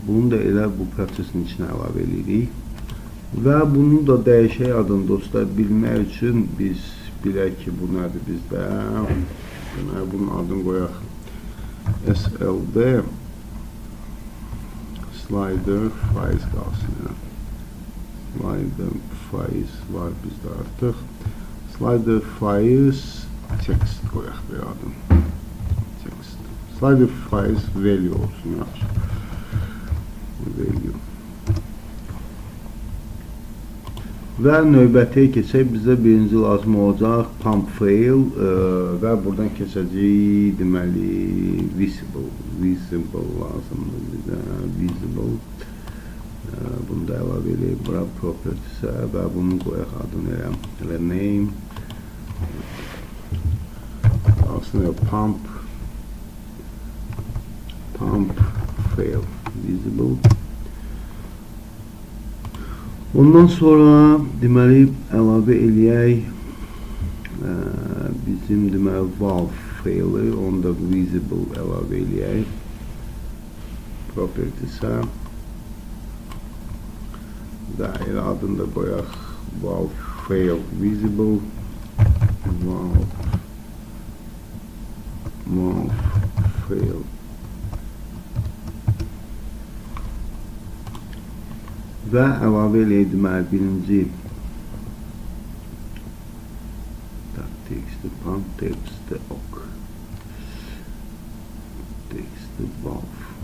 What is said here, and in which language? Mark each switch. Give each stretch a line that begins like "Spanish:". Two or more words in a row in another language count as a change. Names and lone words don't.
Azerbaijani: Bunu da elə bu prosesin içinə əlavə edirik. Və bunu da dəyişək adını dostlar bilmək üçün biz bilək ki, bu nədir bizdə. Deməli, bunun adını qoyaq
English: SLD slider files
Azerbaijani: qalsın.
English: Slider files
Azerbaijani: var bizdə artıq.
English: Slider files text
Azerbaijani: qoyaq bir adını.
English: Slider files value
Azerbaijani: olsun, yaxşı. Value. Və növbətiyə keçək, bizə birinci lazım olacaq
English: pump fail
Azerbaijani: və buradan keçəcək deməli visible lazımdır bizə, visible. Bunu da əlavə eləyib bura propertisə və bunu qoyaq adını elə name. Aslında
English: pump fail visible.
Azerbaijani: Ondan sonra deməli əlavə eləyək bizim deməli
English: valve fail'i,
Azerbaijani: onu da visible əlavə eləyək propertisə və elə adını da qoyaq
English: valve fail visible, valve
Azerbaijani: fail və əlavə eləyək deməli birinci text'i pump, text'i ok, text'i valve.